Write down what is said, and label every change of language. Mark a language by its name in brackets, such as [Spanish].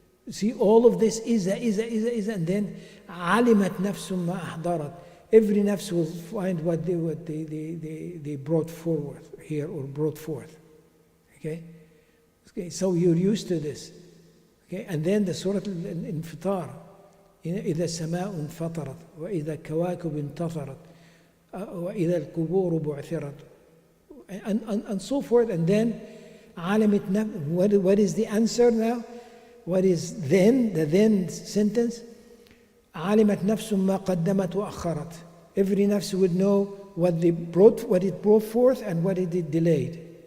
[English] See, all of this is, and then [Arabic] علمت نفس ما أحضرت. [English] Every nafs will find what they brought forward here, or brought forth. Okay? So you're used to this. Okay? And then the Surah Al-Infitar, [Arabic] إذا السماء انفطرت وإذا الكواكب انتثرت وإذا القبور بعثرت, [English] and so forth. And then [Arabic] علمت نفس, [English] what is the answer now? What is then, the then sentence? [Arabic] علمت نفس ما قدمت وأخرت. [English] Every nafs would know what it brought forth and what it did delayed.